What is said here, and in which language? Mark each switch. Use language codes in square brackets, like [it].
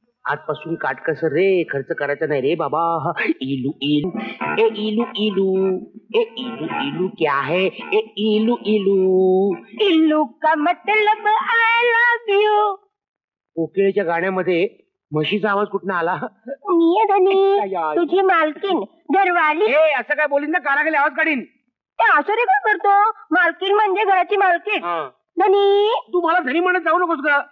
[mr] आजपासून काटकसर रे, खर्च करायचा नाही रे बाबा. [hi] इलू इलू ए इलू इलू ए इलू इलू क्या है ए इलू इलू. इल्लू का मतलब [en] I love you. [mr] कोकिळेच्या गाण्यामध्ये म्हशीचा आवाज कुठनं आला? मी धनी तुझी मालकीन घरवाली. ए असं काय बोलीन ना कानाखाली आवाज काढीन. ते असं रे काय करतो? मालकीन म्हणजे घराची मालकीन. धनी तू मला धनी म्हणत जाऊ नकोस का?